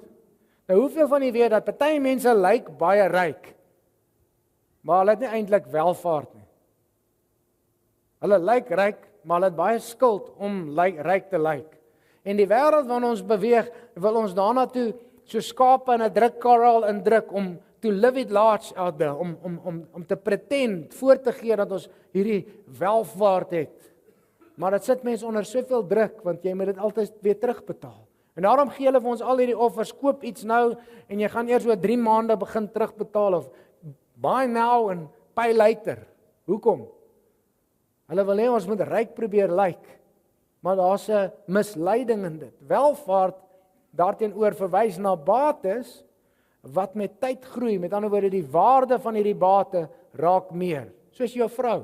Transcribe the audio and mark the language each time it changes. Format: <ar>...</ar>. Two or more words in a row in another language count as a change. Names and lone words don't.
<af>Nou hoeveel van julle weet dat party mense lyk baie ryk, maar hulle het nie eintlik welvaart nie. Hulle lyk ryk, maar hulle het baie skuld om ryk te lyk. En die wêreld waarin ons beweeg, wil ons daarna toe so skape in 'n drukkarrel indruk om</af> <en>to live it large out there,</en> <af>om te pretend, voor te gee dat ons hierdie welvaart het. Maar dit sit mense onder soveel druk, want jy moet dit altyd weer terugbetaal. En daarom gee hulle vir ons al hierdie offers, koop iets nou, en jy gaan eers oor 3 maande begin terugbetaal,</af> <en>of buy now and pay later.</en> <af>Hoekom? Hulle wil hê ons moet ryk probeer lyk, maar daar's 'n misleiding in dit. Welvaart daarteenoor verwys na bates, wat met tyd groei, met ander woorde die waarde van hierdie bate raak meer, soos jou vrou.</af>